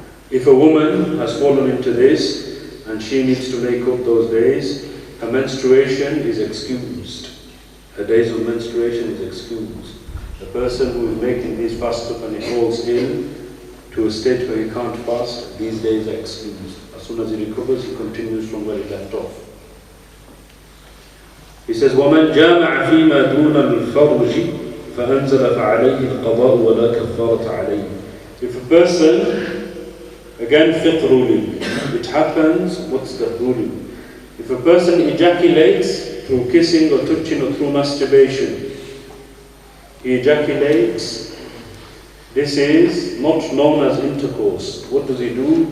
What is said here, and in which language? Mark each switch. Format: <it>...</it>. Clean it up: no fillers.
<en>If a woman has fallen into this and she needs to make up those days, her menstruation is excused. Her days of menstruation is excused. The person who is making these fasts up and he falls ill to a state where he can't fast, these days are excused. As soon as he recovers, he continues from where he left off. He says,</en> <ar>وَمَنْ جَامَعَ فِي مَا دُونَ الْفَرْجِ فَأَنْزَلَ فَعَلَيْهِ الْقَضَاءُ وَلَا كَفَّارَةَ عَلَيْهِ.</ar> <en>If a person, again fiqh ruling, it happens, what's the ruling? If a person ejaculates through kissing or touching or through masturbation, he ejaculates, this is not known as intercourse. What does he do?</en>